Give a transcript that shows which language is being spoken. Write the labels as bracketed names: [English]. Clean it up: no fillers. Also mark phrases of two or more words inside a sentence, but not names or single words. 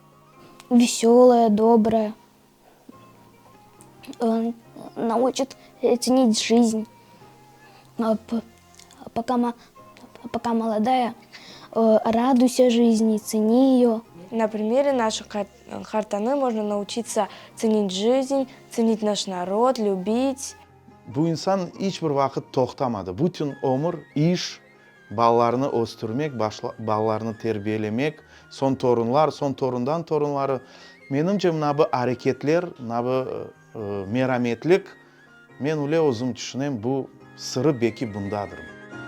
[Russian] Веселая, добрая, научит ценить жизнь. Пока молодая, радуйся жизни, цени ее. На примере нашей Хартаны можно научиться ценить жизнь, ценить наш народ, любить. [Crimean Tatar] Бу инсан ичбир вакыт токтамады. Бүтүн өмүр иш, балаларны өстүрмек, балаларны тербиелемек, сон торундан торунлары. Менимче мына бу аракетлер, мына бу мераметлик, мен уле өзүм түшүнөм, бу сыры беки бундадыр.